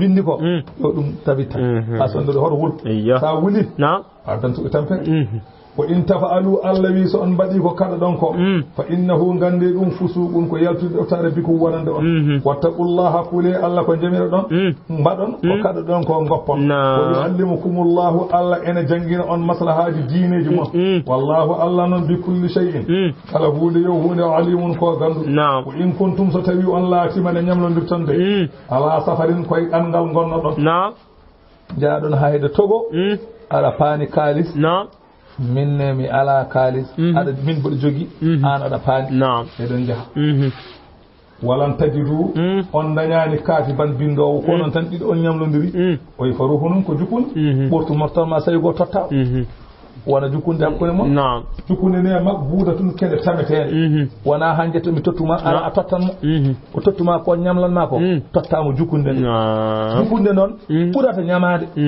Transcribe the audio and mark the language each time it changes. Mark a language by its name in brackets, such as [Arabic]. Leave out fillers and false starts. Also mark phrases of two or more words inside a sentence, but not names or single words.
[Fula] bindi ko yo ɗum tabita ha sondode hoto wul sa wuli ardantuɓe tampe ko [Arabic] إن تفعلوا [Fula] Allah wi so on mbaɗi ko kaɗa ɗon ko fa innahu gande ɗum fusuqun ko yaltude oftare bikum wonande on wattaqullaha kule Allah ko jamira ɗon mbaɗon ko kaɗa ɗon ko goppon ko yuallimukumullahu Allah ene jangina on maslahaji diineji mon wallahu Allah noon [Arabic] بكل شيء [Fula] kala hunde yo hunde alimun ko gandu ko [Arabic] إن كنتم [Fula] so tawi on laatima ne ñamlodirtonde [Arabic] على سفر [Fula] koye ɗanngal gonno ɗon jaaɗon hayde Togo aɗa paani kalis minne mi ala kalis aɗa min mboɗo jogi an aɗa paani eɗon jaaha [Arabic] ولن تجدوا [Fula] on dañani kaati ban bindowo ko noon tan ɗiɗo on ñamlodiri oyi faruhu noon ko jukunde ɓurtu mortalma sawi go totta wona jukunde hakkude mon jukunde ne mag buuda tun kede tametede wona hanje to mi tottuma ala a tottanmo ko tottuma ko ñamlanma ko tottamo jukunde nde jukunde noon ɓurata ñamade